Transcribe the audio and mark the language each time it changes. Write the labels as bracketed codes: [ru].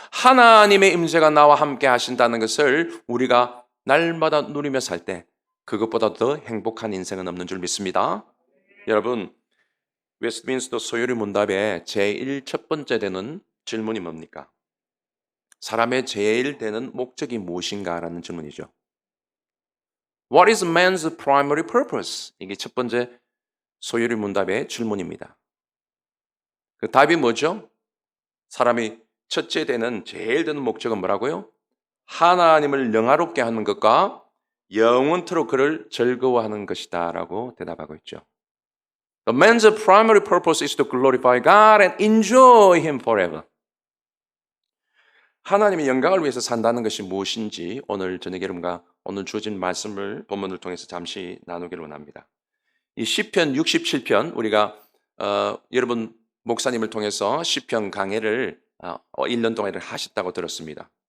[ko] 하나님의 임재가 나와 함께 하신다는 것을 우리가 날마다 누리며 살 때 그것보다 더 행복한 인생은 없는 줄 믿습니다. 여러분, 웨스트민스터 소요리 문답의 제일 첫 번째 되는 질문이 뭡니까? 사람의 제일 되는 목적이 무엇인가? 라는 질문이죠. [en] What is man's primary purpose? [ko] 이게 첫 번째 소요리 문답의 질문입니다. 그 답이 뭐죠? 사람이 첫째 되는 제일 되는 목적은 뭐라고요? 하나님을 영화롭게 하는 것과 영원토록 그를 즐거워하는 것이다 라고 대답하고 있죠. [en] The man's primary purpose is to glorify God and enjoy Him forever. [ko] 하나님의 영광을 위해서 산다는 것이 무엇인지 오늘 저녁 여러분과 오늘 주어진 말씀을 본문을 통해서 잠시 나누기를 원합니다. 이 시편 67편 우리가 여러분 목사님을 통해서 시편 강해를 1년 동안 하셨다고 들었습니다.